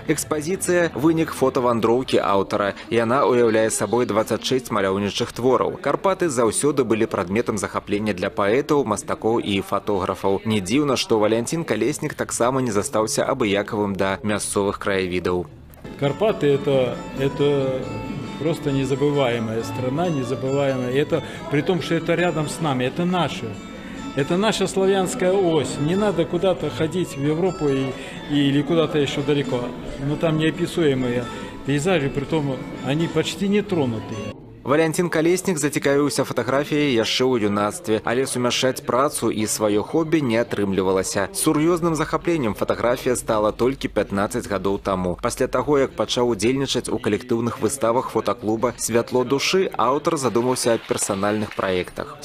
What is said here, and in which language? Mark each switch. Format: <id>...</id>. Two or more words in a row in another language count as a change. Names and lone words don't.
<be>Экспазіцыя – вынік фотавандроўкі аўтара. Яна уяўляе сабой 26 маляўнічых твораў. Карпаты заўсёды былі прадметам захаплення для паэтаў, мастакоў і фатографаў. Не дзіўна, што Валянцін Калеснік таксама не застаўся абыякавым да мясцовых краявідаў.</be> <ru>Карпаты – это просто незабываемая страна, незабываемая. И это при том, что это рядом с нами, это наше. Это наша славянская ось. Не надо куда-то ходить в Европу или куда-то еще далеко. Но там неописуемые пейзажи, при том они почти нетронутые.</ru> <be>Валянцін Калеснік зацікавіўся фатаграфіяй яшчэ ў юнацтве, але сумяшчаць працу і сваё хобі не атрымлівалася. Сур'ёзным захапленнем фатаграфія стала толькі 15 гадоў таму. Пасля таго, як пачаў удзельнічаць у калектыўных выставах фотаклуба «Святло душы», аўтар задумаўся аб персанальных праектах.</be>